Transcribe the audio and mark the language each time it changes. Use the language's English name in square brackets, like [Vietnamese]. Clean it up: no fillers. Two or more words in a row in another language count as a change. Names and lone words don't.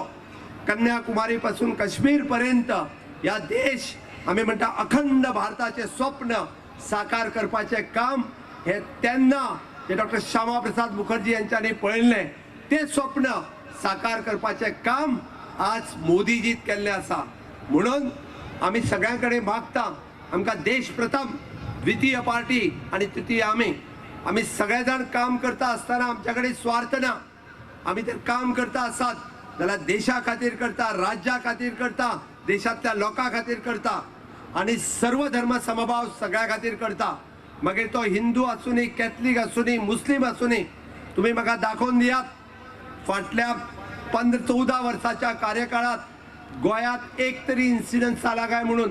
[Konkani] कन्याकुमारी पासून काश्मीर पर्यंत या देश आम्ही म्हणटा अखंड भारताचे स्वप्न साकार करपाचे काम हे तेन्ना जे डॉक्टर श्यामा प्रसाद मुखर्जी यांच्यानी पळयल्ले ते स्वप्न साकार करपाचे काम आज मोदीजीत केल्ले आसा. म्हणून आम्ही सगळ्यांकडे मागता आमकां देश प्रथम, द्वितीय पार्टी आणि तृतीय आम्ही सगळे जाण काम करता असताना आमच्याकडे स्वार्थ ना. आम्ही तर काम करता आसात जाल्यार देशा खातीर करता, राज्या खातीर करता, देशातल्या लोकां खातीर करता आणि सर्व धर्म समभाव सगळ्या खातीर करता. मागीर तो हिंदू आसूनी, कॅथलीक आसूनी, मुस्लीम आसूनी. तुम्ही म्हाका दाखोवन दियात फाटल्या 14 वर्साच्या कार्यकाळात गोंयांत एक तरी इन्सिडन्स जाला काय म्हणून.